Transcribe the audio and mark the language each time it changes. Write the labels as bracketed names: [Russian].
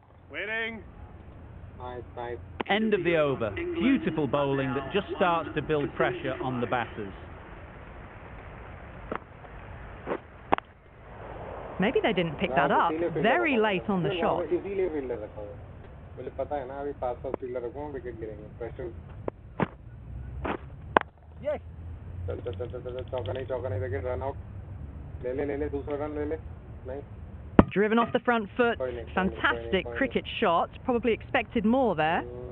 [English] Waiting. Nice. End of the over. Beautiful bowling that just starts to build pressure on the batters. Maybe they didn't pick that up very late on the shot. [Hindi] इसीलिए fielder रखा हुआ है. मुझे पता है ना अभी 500 fielder रखूंगा विकेट गिरेंगे. प्रेशर. [English] Yes. [Hindi] चल चौका नहीं विकेट रन आउट. ले दूसरा रन ले ले. नहीं. [English] Driven off the front foot. Fantastic cricket shot. Probably expected more there.